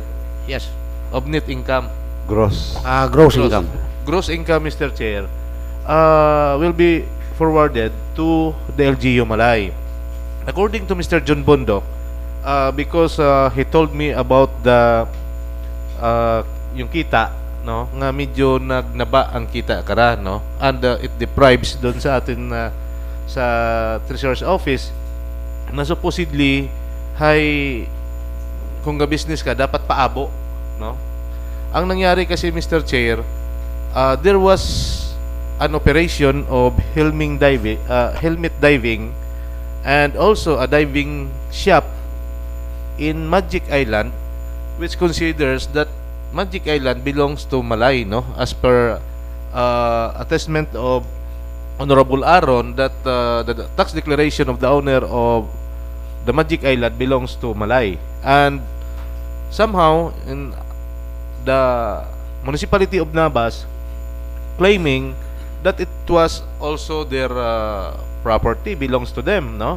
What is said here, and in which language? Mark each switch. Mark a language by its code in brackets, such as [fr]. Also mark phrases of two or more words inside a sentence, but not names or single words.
[en] Yes. of net income. Gross. Gross income. Gross income, Mr. Chair, will be forwarded to the LGU Malay. According to Mr. John Bundok, because he told me about the [hil] yung kita, no, nga medyo nagnaba ang kita kara, [en] no, and it deprives [hil] doon sa atin sa Treasurer's Office na supposedly kung ga-business ka dapat paabo, no. [tl] Ang nangyari kasi, [en] Mr. Chair, there was an operation of helmet diving and also a diving shop in Magic Island, which considers that Magic Island belongs to Malay, no, as per attestment of Honorable Aaron, that the tax declaration of the owner of the Magic Island belongs to Malay, and somehow in the municipality of Nabas claiming that it was also their property, belongs to them, no.